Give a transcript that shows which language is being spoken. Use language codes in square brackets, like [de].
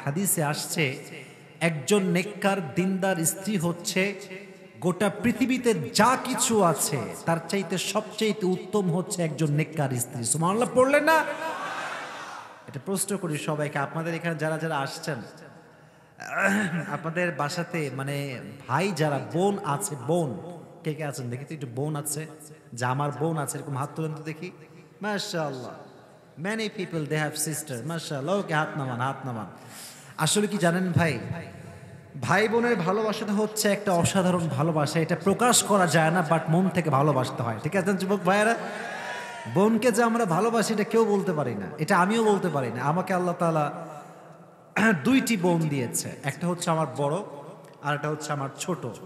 [bn] হাদিসে আসছে একজন নেককার দিনদার স্ত্রী হচ্ছে গোটা পৃথিবীতে যা কিছু আছে তার চাইতে সবচেয়ে উত্তম হচ্ছে একজন নেককার স্ত্রী। সুবহানাল্লাহ পড়লেন না? এটা প্রশ্ন করি সবাইকে, আপনাদের এখানে যারা যারা আসছেন, আপনাদের বাসাতে মানে ভাই যারা, বোন আছে, বোন কে কে আছেন দেখি তো, একটু বোন আছে, যে আমার বোন আছে এরকম হাত তুলেন তো দেখি। [en] মাশাআল্লাহ, many people they have sister, মাশাআল্লাহ। [bn] ওকে হাত নামান, হাত নামান। আসলে কি জানেন ভাই, ভাই বোনের ভালোবাসাটা হচ্ছে একটা অসাধারণ ভালোবাসা, এটা প্রকাশ করা যায় না, বাট মন থেকে ভালোবাসতে হয়। ঠিক আছে যুবক ভাইয়েরা? বোনকে যে আমরা ভালোবাসি এটা কেউ বলতে পারি না, এটা আমিও বলতে পারি না। আমাকে আল্লাহ তাআলা 2টি বোন দিয়েছে, একটা হচ্ছে আমার বড় আর একটা হচ্ছে আমার ছোট।